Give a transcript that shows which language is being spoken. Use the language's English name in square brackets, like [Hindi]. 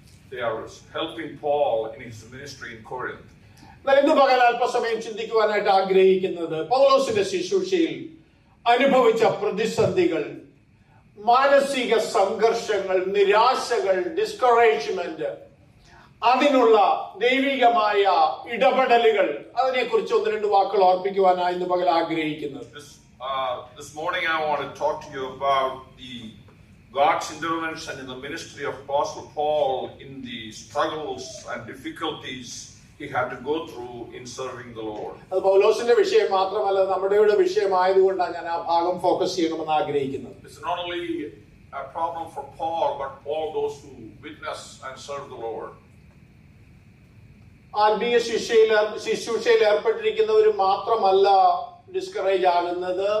[English] They are helping Paul in his ministry in Corinth. [Malayalam] എന്നാൽ ഇന്ന് പകൽ അല്പസമയം ചിന്തിക്കുവാനായിട്ട് ആഗ്രഹിക്കുന്നത് പൗലോസിന്റെ ശുശ്രൂഷയിൽ അനുഭവിച്ച പ്രതിസന്ധികൾ, മാനസിക സംഘർഷങ്ങൾ, നിരാശകൾ, ഡിസ്കറേജ്മെന്റ്, അതിനുള്ള ദൈവികമായ ഇടപെടലുകൾ, അതിനെക്കുറിച്ച് 1-2 വാക്കുകൾ ഓർപ്പിക്കുവാനായി ഇന്ന് പകൽ ആഗ്രഹിക്കുന്നത്. [English] This morning I want to talk to you about God's intervention in the ministry of Apostle Paul in the struggles and difficulties he had to go through in serving the Lord. [Malayalam] അത് പൗലോസിന്റെ വിഷയം മാത്രമല്ല, നമ്മുടെ വിഷയമായതുകൊണ്ടാണ് ഞാൻ ആ ഭാഗം focus ചെയ്യണമെന്ന് ആഗ്രഹിക്കുന്നത്. [English] It's not only a problem for Paul, but all those who witness and serve the Lord. [Malayalam] ആത്മീയ ശുശ്രൂഷയിൽ ഏർപ്പെട്ടിരിക്കുന്നവർ മാത്രമല്ല ഡിസ്കറേജ് ആകുന്നത്.